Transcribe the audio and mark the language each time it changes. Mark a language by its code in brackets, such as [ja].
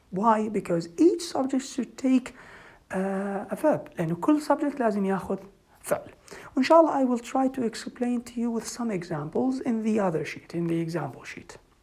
[en] Why? Because each subject should take a verb. [ar] لأنه كل subject لازم يأخذ فعل. [en] وإن شاء الله I will try to explain to you with some examples in the other sheet, in the example sheet.